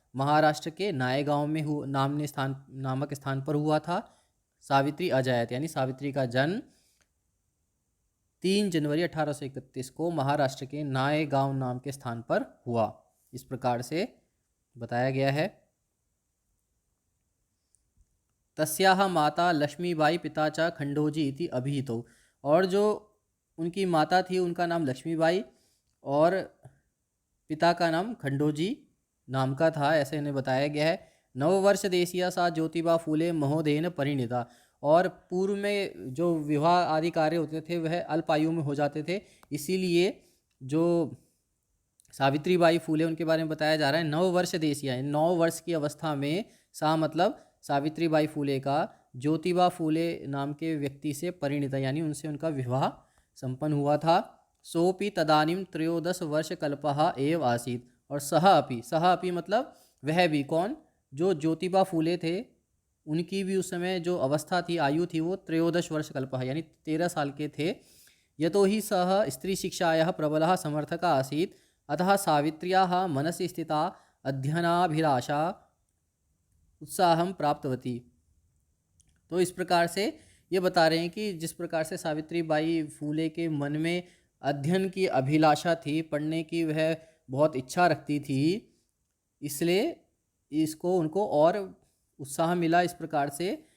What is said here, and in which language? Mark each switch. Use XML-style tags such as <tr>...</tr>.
<hi>महाराष्ट्र के नायगांव में नामक स्थान पर हुआ था। सावित्री अजायत यानी सावित्री का जन्म 3 जनवरी 1831 को महाराष्ट्र के नायगांव नाम के स्थान पर हुआ। इस प्रकार से बताया गया है।</hi> <sa>तस्याः माता लक्ष्मीबाई पिता च खंडोजी इति अभिहितो।</sa> <hi>और जो उनकी माता थी उनका नाम लक्ष्मीबाई और पिता का नाम खंडोजी नाम का था, ऐसे इन्हें बताया गया है।</hi> <sa>नववर्ष देशीय सा ज्योतिबा फूले महोदयेन परिणीता।</sa> <hi>और पूर्व में जो विवाह आदि कार्य होते थे वह अल्प आयु में हो जाते थे, इसीलिए जो सावित्रीबाई फूले उनके बारे में बताया जा रहा है। 9 वर्ष देशीय, 9 वर्ष की अवस्था में, सा मतलब सावित्रीबाई फूले का ज्योतिबा फूले नाम के व्यक्ति से परिणीता यानी उनसे उनका विवाह संपन्न हुआ था।</hi> <sa>सोपि तदानीम 13 वर्ष कल्पः एव आसीत।</sa> <hi>और सह अपि मतलब वह भी, कौन, जो ज्योतिबा फूले थे उनकी भी उस समय जो अवस्था थी, आयु थी, वो 13 वर्ष कल्पः यानी 13 साल के थे।</hi> <sa>यतो ही सह स्त्री शिक्षायाः प्रबलः समर्थकः आसीत्, अतः सावित्र्याः मनसि स्थिता अध्ययनाभिलाषा उत्साहं प्राप्तवती।</sa> <hi>तो इस प्रकार से ये बता रहे हैं कि जिस प्रकार से सावित्रीबाई फूले के मन में अध्ययन की अभिलाषा थी, पढ़ने की वह बहुत इच्छा रखती थी, इसलिए इसको उनको और उत्साह मिला इस प्रकार से।</hi>